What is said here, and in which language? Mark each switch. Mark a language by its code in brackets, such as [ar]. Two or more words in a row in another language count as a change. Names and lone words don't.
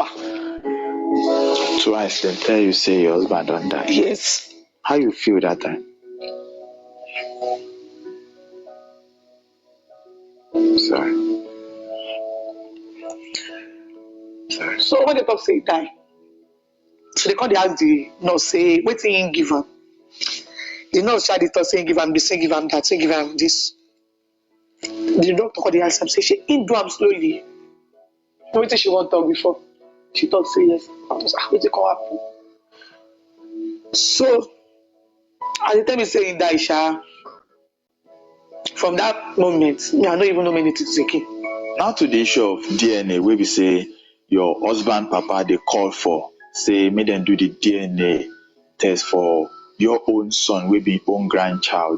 [pcm] Twice they tell you say your husband don't die. Yes. How you feel that time? Sorry. So when they talk say he die, so they come they ask the nurse say wetin him give am. The nurse try to talk say give am this, say give am that, say give am this. The doctor come they ask am say she do am slowly. Wetin she want talk before? She talk say yes. I was wetin come happen? So at the time he say he die, from that moment, me I don't even know many things again. Now to the issue of DNA, where we say your husband papa they call for, say make them do the DNA test for your own son, will be your own grandchild.